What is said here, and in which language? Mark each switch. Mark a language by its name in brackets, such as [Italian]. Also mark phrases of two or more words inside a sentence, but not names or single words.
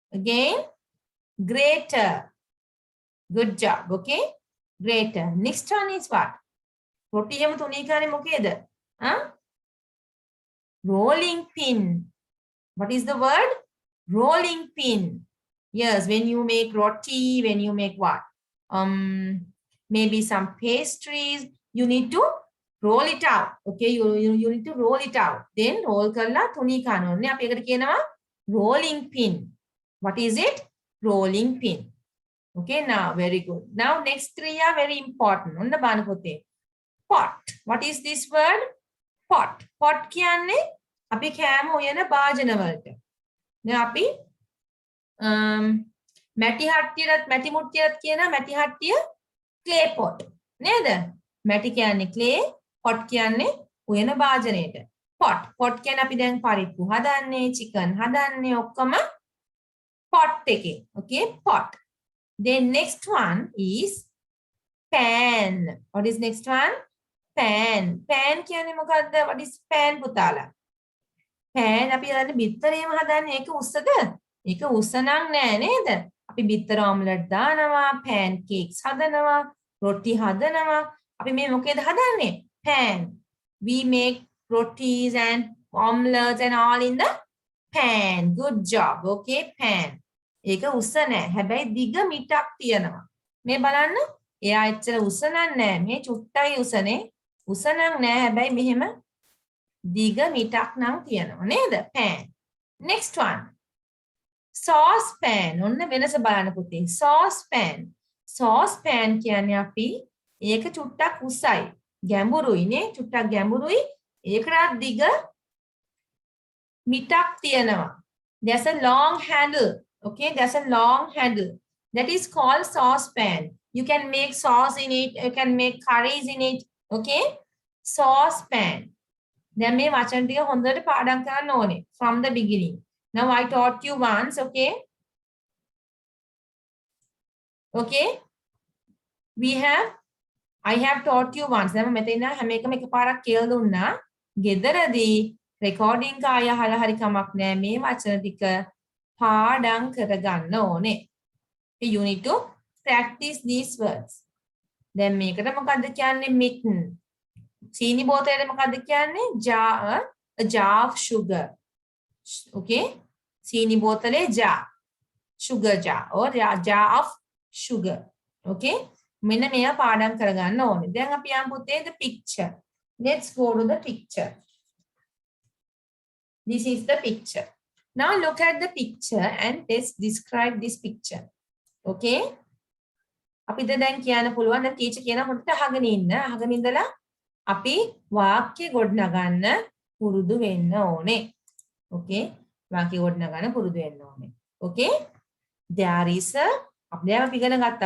[English] Again, greater. Good job. Okay. Greater. Next one is what? Roti [Sinhala] එහෙම තුනී කරන්නේ මොකේද? Huh? [English] Rolling pin. What is the word? Rolling pin. Yes, when you make roti, when you make what? Maybe some pastries, you need to roll it out. Okay, you need to roll it out. [Sinhala] Then roll කරලා තුනී කරනවා. නේ අපි ඒකට කියනවා [English] rolling pin. What is it? Rolling pin. Okay, now very good. Now next three are very important. [Sinhala] ඔන්න බලන්න පොතේ. [English] Pot. What is this word? Pot. [Sinhala] Pot කියන්නේ අපි කෑම උයන භාජන වලට. දැන් අපි මැටි හට්ටියටත් මැටි මුට්ටියටත් කියන මැටි හට්ටිය [English] clay pot [Sinhala] නේද? මැටි කියන්නේ clay, pot කියන්නේ උයන භාජනයට. Pot කියන්නේ අපි දැන් පරිප්පු හදන්නේ, chicken හදන්නේ ඔක්කොම pot එකේ. [English] Okay, pot. Then next one is pan. What is next one? Pan. Pan [Sinhala] කියන්නේ මොකද්ද? [English] What is pan [Sinhala] පුතාලා? Pan අපි හදන්නේ බිත්තරේම හදන්නේ. ඒක උස්සද? ඒක උස්ස නම් නෑ නේද? අපි බිත්තර ඔම්ලට් දානවා, pancakes හදනවා, රොටි හදනවා. අපි මේ මොකේද හදන්නේ? [English] Pan. We make rotis and omelets and all in the pan. Good job. Okay, pan. [Sinhala] ඒක උස්ස නෑ. හැබැයි දිග මිටක් තියෙනවා. මේ බලන්න. එයා එච්චර උස්ස නෑ. මේ චුට්ටයි උසනේ. උස නම් නෑ. හැබැයි මෙහෙම දිග මිටක් නම් තියෙනවා නේද? [English] pan. Next one. Saucepan. [Sinhala] ඔන්න වෙනස බලන්න පුතේ. Saucepan. Saucepan කියන්නේ අපි ඒක චුට්ටක් උසයි. ගැඹුරුයි නේ. චුට්ටක් ගැඹුරුයි. ඒකටත් දිග මිටක් තියෙනවා. [English] There's a long handle. Okay, there's a long handle. That is called saucepan. You can make sauce in it. You can make curries in it. Okay, saucepan. [Sinhala] දැන් මේ වචන ටික හොඳට පාඩම් කරන්න ඕනේ [English] from the beginning. Now I taught you once. Okay. Okay. I have taught you once. [Sinhala] දැන් මෙතන හැම එකම එකපාරක් කියලා දුන්නා. ගෙදරදී recording එක ආය අහලා හරි කමක් නෑ. මේ වචන ටික පාඩම් කරගන්න ඕනේ. [English] You need to practice these words. [Sinhala] දැන් මේකට මොකද්ද කියන්නේ? mitten. සීනි බෝතලයට මොකද්ද කියන්නේ? [English] jar, a jar of sugar. Okay? [Sinhala] සීනි බෝතලේ jar. [English] Sugar jar or jar of sugar. [Sinhala] Okay? මෙන්න මේවා පාඩම් කරගන්න ඕනේ. දැන් අපි යමු පුතේ [English] the picture. Let's go to the picture. This is the picture. Now look at the picture and let's describe this picture. Okay? [Sinhala] අපිට දැන් කියන්න පුළුවන් දැන් ටීචර් කියන හොඳට අහගෙන ඉන්න. අහගෙන ඉඳලා අපි වාක්‍ය ගොඩනගන්න පුරුදු වෙන්න ඕනේ. Okay? වාක්‍ය ගොඩනගන්න පුරුදු වෙන්න ඕනේ. [English] Okay? There is a [Sinhala] අපි දැන් අපි ඉගෙන ගත්තා.